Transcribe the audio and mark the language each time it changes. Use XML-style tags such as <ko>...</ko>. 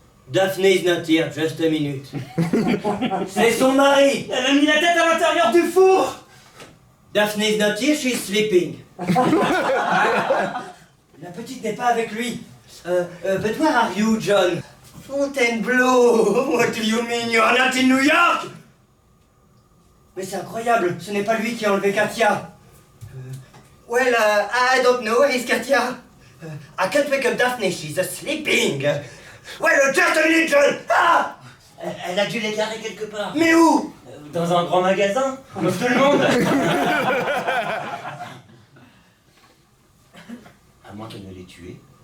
<en>Daphne is not here, just a minute.</en> <fr>C'est son mari! Elle a mis la tête à l'intérieur du four!</fr> <en>Daphne is not here, she's sleeping.</en> <fr>La petite n'est pas avec lui.</fr> <en>But where are you, John?</en> <fr>Fontainebleau!</fr> <en>What do you mean you're not in New York?</en> <fr>Mais c'est incroyable, ce n'est pas lui qui a enlevé Katia.</fr> <en>Well, I don't know, where is Katia? I can't wake up Daphne, she's sleeping. Well, just a minute, John! Ah!</en> <fr>Elle a dû les garer quelque part. Mais où? Dans un grand magasin, comme tout le monde. À moins qu'elle ne l'ait tué.</fr>